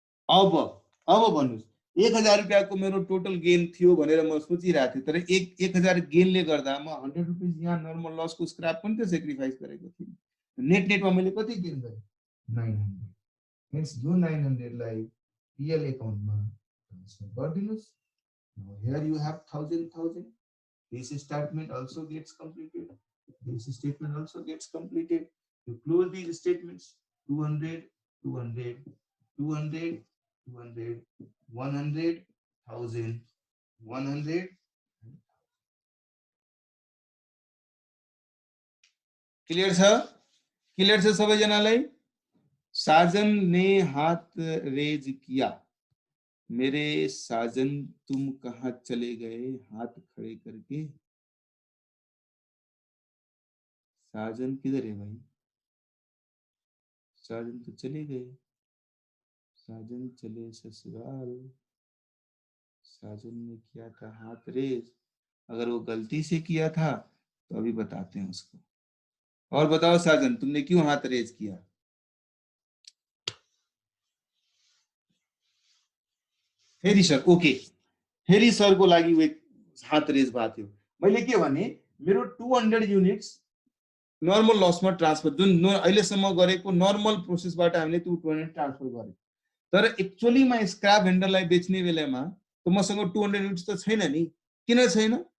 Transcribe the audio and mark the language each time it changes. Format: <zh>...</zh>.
<ne>अब भन्नुहोस् 1000 रुपियाँको मेरो टोटल गेन थियो भनेर म सोचिरहेको थिएँ, तर 1000 गेनले गर्दा म 100 रुपियाँ यहाँ नर्मल लसको स्क्रैप पनि त सेक्रिफाइस गरेको थिएँ। नेटमा मैले कति गेन गरेँ 900। हेन्स यो 900 लाई पीएल एकाउन्टमा transfer गरिदिनुस्।</ne> <en>Now here you have 1000. This statement also gets completed. This statement also gets completed. You close these statements. 200, 200, 200, 200, 100, 1000, 100.</en> <ne>Clear छ? क्लियर छ सबैजनालाई?</ne> <hi>साजन ने हाथ रेज किया। मेरे साजन तुम कहाँ चले गए हाथ खड़े करके? साजन किधर है भाई? साजन तो चले गए, साजन चले ससुराल। साजन ने किया था हाथ रेज, अगर वो गलती से किया था तो अभी बताते हैं उसको। और बताओ साजन तुमने क्यों हाथ रेज किया?</hi> <ne>फेरि सर ओके, फेरि सरको लागि वे हाथ रेज भएको थियो। मैले के भने मेरो 200 युनिट्स नर्मल लसमा ट्रान्सफर, जुन अहिलेसम्म गरेको नर्मल प्रोसेसबाट हामीले 200 ट्रान्सफर गरे, तर एक्चुअलीमा स्क्रैप भेन्डरलाई बेच्ने बेलामा त मसँग 200 युनिट्स त छैन नि। किन छैन?</ne>